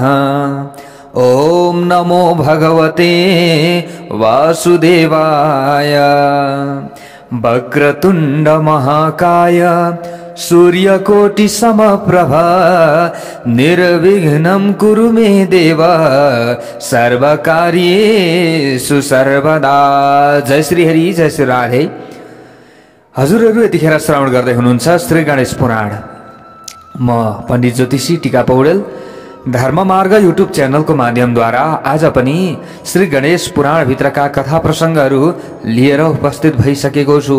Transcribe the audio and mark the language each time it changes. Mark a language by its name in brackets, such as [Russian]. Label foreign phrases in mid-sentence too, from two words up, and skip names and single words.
[Sanskrit] ओम नमो भगवते वासुदेवाय। वक्रतुंड महाकाय सूर्यकोटि समप्रभा निर्विघ्नं कुरु मे देव सर्वकार्येषु सर्वदा। जय श्री हरि, जय श्री राधे। [Nepali] हजुरहरू यतिखेर श्रवण गर्दै हुनुहुन्छ श्री गणेश पुराण। म पण्डित ज्योतिषी टीका पौडेल धर्म मार्ग युट्युब च्यानलको माध्यमद्वारा आज पनि श्री गणेश पुराण भित्रका कथा प्रसङ्गहरू लिएर उपस्थित भइसकेको छु।